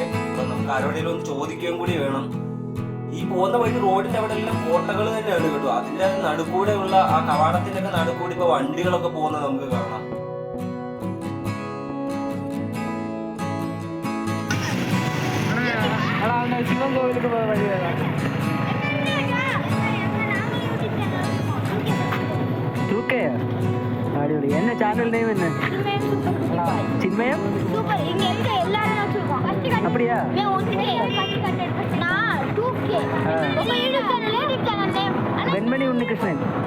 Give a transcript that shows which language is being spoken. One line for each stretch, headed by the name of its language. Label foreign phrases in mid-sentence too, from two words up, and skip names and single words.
Malayalam: അപ്പൊ നമുക്ക് ആരോടെങ്കിലും ഒന്ന് ചോദിക്കുകയും കൂടി വേണം. ഈ പോകുന്ന വഴി റോഡിന്റെ അവിടെ എല്ലാം കോട്ടകൾ തന്നെയാണ് കേട്ടോ. അതിന്റെ നടുക്കൂടെ ഉള്ള ആ കവാടത്തിന്റെ ഒക്കെ നടുക്കൂടി ഇപ്പൊ വണ്ടികളൊക്കെ പോകുന്നത് നമുക്ക് കാണാം. ശിവൻ കോവിലേക്ക് പോകാൻ വഴി വേണം.
Tamil: அடிப்படி என்ன சேனல் நேம் என்ன? சின்மயம். அப்படியா? வெண்மணி உன்னிகிருஷ்ணன்.